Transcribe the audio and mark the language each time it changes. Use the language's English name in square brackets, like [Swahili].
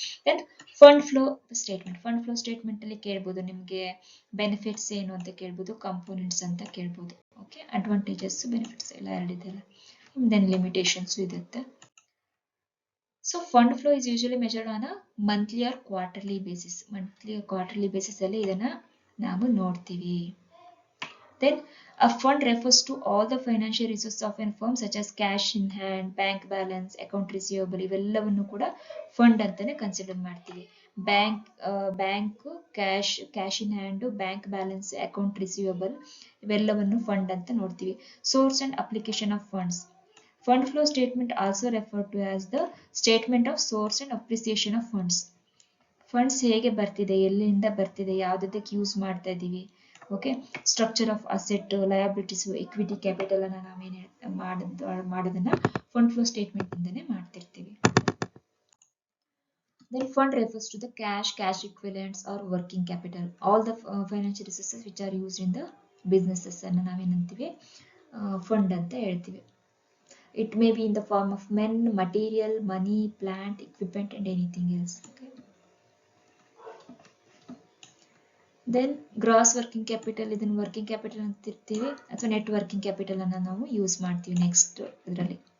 [Kannada] Then fund flow statement. Fund flow statement ಅಲ್ಲಿ ಕೇಳ್ಬೋದು ನಿಮಗೆ ಬೆನಿಫಿಟ್ಸ್ ಏನು ಅಂತ ಕೇಳ್ಬೋದು, ಕಂಪೋನೆಂಟ್ಸ್ ಅಂತ ಕೇಳ್ಬೋದು. ಓಕೆ, ಅಡ್ವಾಂಟೇಜಸ್ ಬೆನಿಫಿಟ್ಸ್ ಎಲ್ಲ ಎರಡಿದೆಲ್ಲ. ದೆನ್ ಲಿಮಿಟೇಷನ್ಸ್ ಇರುತ್ತೆ. [English] So fund flow is usually measured on a monthly or quarterly basis. [Kannada] Monthly or quarterly basis ಅಲ್ಲಿ ಇದನ್ನ ನಾವು ನೋಡ್ತೀವಿ. [English] Then a fund refers to all the financial resources of a firm such as cash in hand, bank balance, account receivable, [Kannada] ಇವೆಲ್ಲವನ್ನು ಕೂಡ fund ಅಂತಾನೆ consider ಮಾಡ್ತೀವಿ. Bank cash in hand, bank balance, account receivable ಇವೆಲ್ಲವನ್ನು fund ಅಂತ ನೋಡ್ತೀವಿ. [English] Source and application of funds. Fund flow statement also referred to as the statement of source and appreciation of funds. [Kannada] Funds ಹೇಗೆ ಬರ್ತಿದೆ, ಎಲ್ಲಿಂದ ಬರ್ತಿದೆ, ಯಾವುದಕ್ಕೆ use ಮಾಡ್ತಾ ಇದ್ದೀವಿ. Okay, structure of asset, liabilities, equity, capital ಅನ್ನ ನಾವೇನು ಮಾಡೋದನ್ನ ಫಂಡ್ ಫ್ಲೋ ಸ್ಟೇಟ್ಮೆಂಟ್ ಇಂದನೇ ಮಾಡ್ತಿರ್ತೀವಿ. [English] Then fund refers to the cash equivalents or working capital, all the financial resources which are used in the businesses [Kannada] ಅನ್ನ ನಾವೇನಂತೀವಿ fund ಅಂತ ಹೇಳ್ತೀವಿ. [English] It may be in the form of men, material, money, plant, equipment and anything else. [Kannada] Then gross working capital, ಇದನ್ನು working capital ಅಂತಿರ್ತೀವಿ ಅಥವಾ net working capital ಅನ್ನು ನಾವು use ಮಾಡ್ತೀವಿ next ಇದರಲ್ಲಿ.